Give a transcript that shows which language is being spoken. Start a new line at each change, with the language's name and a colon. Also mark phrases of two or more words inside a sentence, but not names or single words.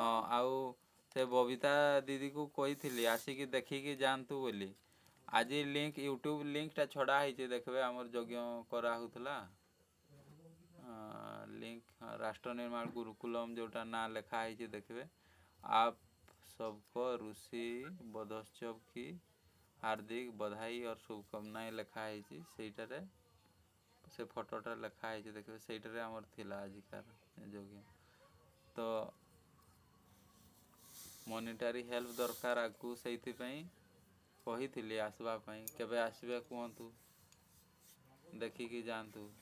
Odia: ହଁ ଆଉ ସେ ବବିତା ଦିଦିକୁ କହିଥିଲି ଆସିକି ଦେଖିକି ଯାଆନ୍ତୁ ବୋଲି। ଆଜି ୟୁଟ୍ୟୁବ୍ ଲିଙ୍କଟା ଛଡ଼ା ହେଇଛି ଦେଖିବେ ଆମର ଯଜ୍ଞ କରାହେଉଥିଲା। ଲିଙ୍କ ରାଷ୍ଟ୍ର ନିର୍ମାଳ ଗୁରୁକୁଲମ୍ ଯେଉଁଟା ନାଁ ଲେଖା ହେଇଛି ଦେଖିବେ।
Hindi: आप सबको ऋषि बधोत्सव की हार्दिक बधाई और शुभकामनाएं
Odia: ଲେଖା ହେଇଛି ସେଇଟାରେ ସେ ଫଟୋଟା ଲେଖା ହେଇଛି ଦେଖିବେ ସେଇଟାରେ ଆମର ଥିଲା ଆଜିକାର ଯଜ୍ଞ। ତ
English: monetary help
Odia: ଦରକାର ଆଗକୁ ସେଇଥିପାଇଁ କହିଥିଲି ଆସିବା ପାଇଁ କେବେ ଆସିବେ କୁହନ୍ତୁ ଦେଖିକି ଯାଆନ୍ତୁ।